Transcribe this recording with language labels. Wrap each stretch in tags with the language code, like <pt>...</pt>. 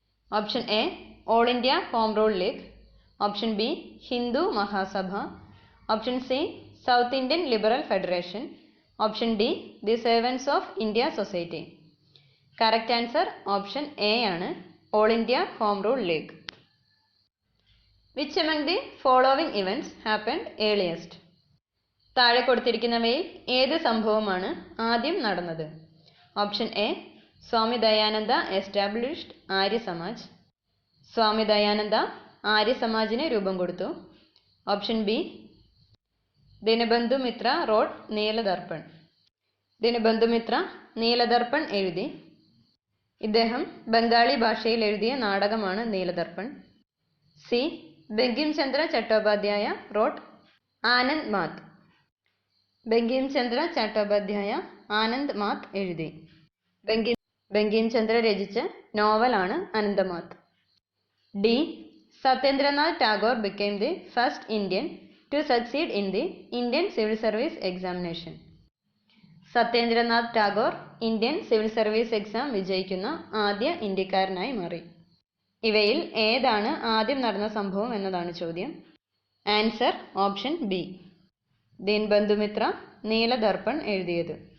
<en>Option A all India home rule league, option B Hindu Mahasabha, option C south Indian liberal federation, option D the servants of India society. Correct answer option A ആണ്, all India home rule league. Which among the following events happened earliest?</en> <ml>താഴെ കൊടുത്തിരിക്കുന്നവയിൽ ഏത് സംഭവമാണ് ആദ്യം നടന്നത്?</ml> <en>option A Swami Dayananda established Arya Samaj,</en> <ml>Swami Dayananda Arya സമാജിന് രൂപം കൊടുത്തു.</ml> <en>option B Dinabandhu Mitra wrote Nildarpan,</en> <ml>Dinabandhu Mitra നീലദർപ്പൺ എഴുതി. ഇദ്ദേഹം ബംഗാളി ഭാഷയിൽ എഴുതിയ നാടകമാണ് നീലദർപ്പൺ.</ml> <en>C Bankim Chandra Chattopadhyay wrote Anandamath,</en> <ml>ബങ്കിം ചന്ദ്ര ചട്ടോപാധ്യായ ആനന്ദ് മാത് എഴുതി. ബങ്കിം ചന്ദ്ര രചിച്ച നോവലാണ് അനന്തമാത്.</ml> <en>D Satyendranath Tagore became the first Indian to succeed in the Indian Civil Service Examination.</en> <ml>Satyendranath Tagore Indian civil service exam വിജയിക്കുന്ന ആദ്യ ഇന്ത്യക്കാരനായി മാറി. ഇവയിൽ ഏതാണ് ആദ്യം നടന്ന സംഭവം എന്നതാണ് ചോദ്യം.</ml> <en>Answer option B Dinabandhu Mitra Nildarpan എഴുതിയത്.</en>